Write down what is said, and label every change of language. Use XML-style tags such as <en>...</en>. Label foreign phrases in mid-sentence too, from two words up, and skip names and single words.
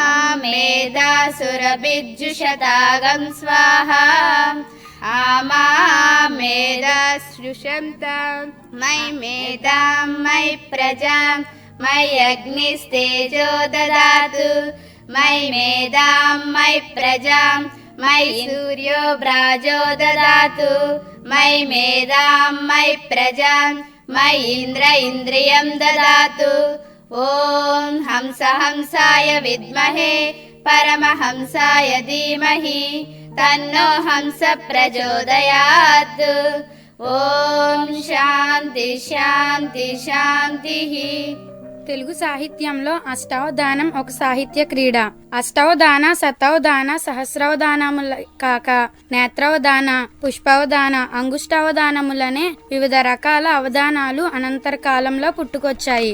<sa>मेधासुरभिज्जुषतागं स्वाहा आमा मेधाश्रुषन्तां मयि मेधां मयि प्रजां मयि अग्निस्तेजो ददातु मयि मेधां मयि प्रजां मयि सूर्यो व्राजो ददातु मयि मेधां मयि प्रजां मयि इन्द्र इन्द्रियं ददातु ॐ हंसाय विद्महे परमहंसाय धीमहि तन्नो हंस प्रचोदयात् ॐ शान्ति शान्ति शान्तिः</sa> <te>తెలుగు సాహిత్యంలో అష్టావధానం ఒక సాహిత్య క్రీడ. అష్టావధాన, శతావధాన, సహస్రావధానముల కాక నేత్రావధాన, పుష్పావధాన, అంగుష్టావధానములనే వివిధ రకాల అవధానాలు అనంతర కాలంలో పుట్టుకొచ్చాయి.</te>